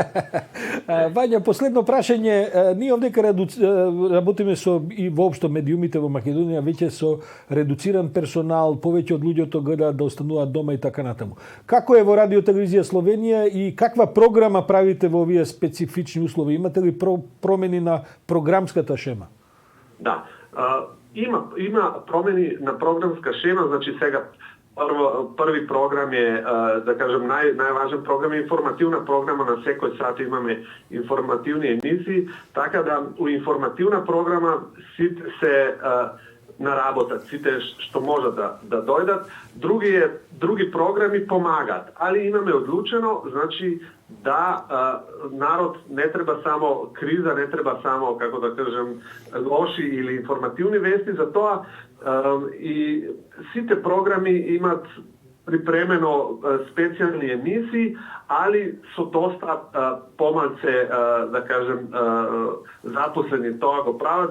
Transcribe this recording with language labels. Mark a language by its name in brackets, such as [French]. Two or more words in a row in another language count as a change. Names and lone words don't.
[Macedonian] Вања, последно прашање, ние овдека работиме со и воопшто медиумите во Македонија веќе со редуциран персонал, повеќе од луѓето гледаат да остануваат дома и така натаму. Како е во Радиотелевизија Словенија и каква програма правите во овие специфични услови? Имате ли промени на програмската шема? Да, има промени на програмска шема, значи сега [Croatian] Prvi program je, da kažem, najvažen program je informativna programa, [Macedonian] na всекој сат имаме информативни емисии, така да у информативна програма сите се наработат, сите што можат да дојдат. Други програми помагат, али имаме одлучено, значи да народ не треба само криза, не треба само, како да кажем, лоши или информативни вести, затоа и сите програми имат припремено специјални емисии, али со доста помалце, да кажем, запослени тоа го прават.